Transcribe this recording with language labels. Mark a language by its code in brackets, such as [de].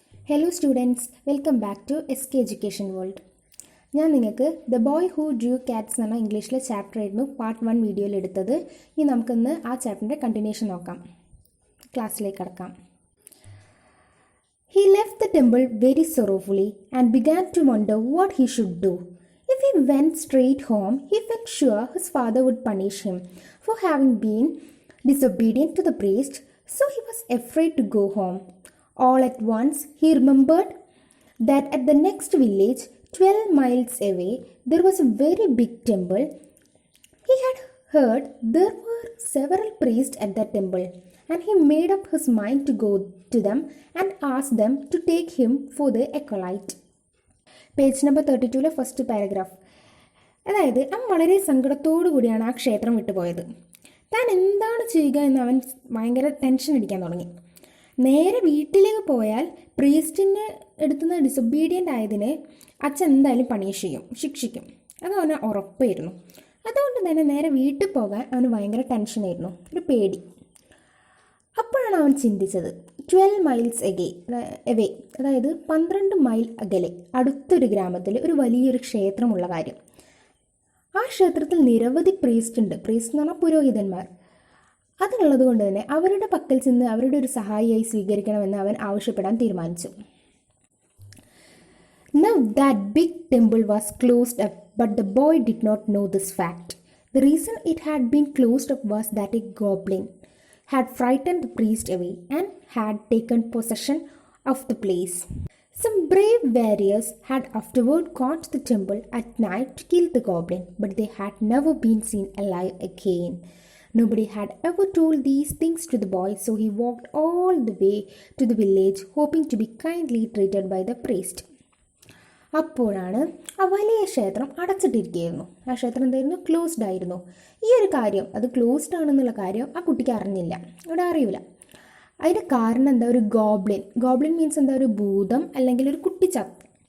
[ml] Hello students, welcome back to S K education world. ഞാൻ നിങ്ങൾക്ക് the boy who Drew Katz എന്ന ഇംഗ്ലീഷിലെ chapter ആയിരുന്നു പാർട്ട് 1 വീഡിയോയിൽ എടുത്തത്. ഇനി നമുക്കിന്ന് ആ ചാപ്റ്ററിൻ്റെ കണ്ടിന്യൂഷൻ നോക്കാം. ക്ലാസ്സിലേക്ക് കടക്കാം. [en] He left the temple very sorrowfully and began to wonder what he should do. If he went straight home, he felt sure his father would punish him for having been disobedient to the priest, so he was afraid to go home. All at once, he remembered that at the next village, 12 miles away, there was a very big temple. He had heard there were several priests at that temple, and he made up his mind to go to them and ask them to take him for the acolyte. [ml] Page number 32 first paragraph. അതായത് അവൻ വളരെ സങ്കടത്തോടു കൂടിയാണ് ആ ക്ഷേത്രം വിട്ടുപോയത്. താൻ എന്താണ് ചെയ്യുക എന്ന് അവൻ ഭയങ്കര ടെൻഷൻ അടിക്കാൻ തുടങ്ങി. നേരെ വീട്ടിലേക്ക് പോയാൽ പ്രീസ്റ്റിന് എടുത്തുന്ന ഡിസൊബീഡിയൻ്റ് ആയതിന് അച്ഛൻ എന്തായാലും പണിഷ് ചെയ്യും, ശിക്ഷിക്കും. അത് അവന് ഉറപ്പായിരുന്നു. അതുകൊണ്ട് തന്നെ നേരെ വീട്ടിൽ പോകാൻ അവന് ഭയങ്കര ടെൻഷനായിരുന്നു, ഒരു പേടി. അപ്പോഴാണ് അവൻ ചിന്തിച്ചത് [en] 12 miles away, [ml] അതായത് 12 മൈൽ അകലെ അടുത്തൊരു ഗ്രാമത്തിൽ ഒരു വലിയൊരു ക്ഷേത്രമുള്ള കാര്യം. ആ ക്ഷേത്രത്തിൽ നിരവധി പ്രീസ്റ്റ് ഉണ്ട്. പ്രീസ്റ്റ് എന്ന് പറഞ്ഞാൽ പുരോഹിതന്മാർ. അതുള്ളത് കൊണ്ട് തന്നെ അവരുടെ പക്കൽ ചെന്ന് അവരുടെ ഒരു സഹായിയായി സ്വീകരിക്കണമെന്ന് അവൻ ആവശ്യപ്പെടാൻ തീരുമാനിച്ചു. [en] Now that big temple was closed up, but the boy did not know this fact. The reason it had been closed up was that a goblin had frightened the priest away and had taken possession of the place. Some brave warriors had afterward gone to the temple at night to kill the goblin, but they had never been seen alive again. Nobody had ever told these things to the boy, so he walked all the way to the village, hoping to be kindly treated by the priest. [ml] അപ്പോഴാണ് ആ വലിയ ക്ഷേത്രം അടച്ചിട്ടിരിക്കുകയായിരുന്നു. ആ ക്ഷേത്രം എന്തായിരുന്നു? Closed ആയിരുന്നു. ഈ ഒരു കാര്യം, അത് ക്ലോസ്ഡ് ആണെന്നുള്ള കാര്യം ആ കുട്ടിക്ക് അറിഞ്ഞില്ല, അവിടെ അറിയില്ല. അതിൻ്റെ കാരണം എന്താ? ഒരു ഗോബ്ലിൻ മീൻസ് എന്താ? ഒരു ഭൂതം അല്ലെങ്കിൽ ഒരു കുട്ടിച്ചാത്തൻ.